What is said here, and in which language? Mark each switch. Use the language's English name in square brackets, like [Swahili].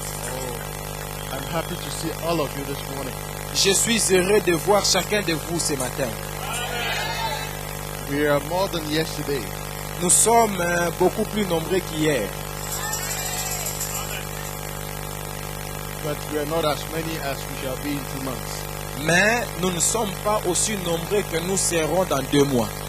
[English] Oh, I'm happy to see all of you this morning. [French] Je suis heureux de voir chacun de vous ce matin. [English] We are more than yesterday. [French] Nous sommes beaucoup plus nombreux qu'hier. [English] But we are not as many as we shall be in 2 months. [French] Mais nous ne sommes pas aussi nombreux que nous serons dans 2 mois.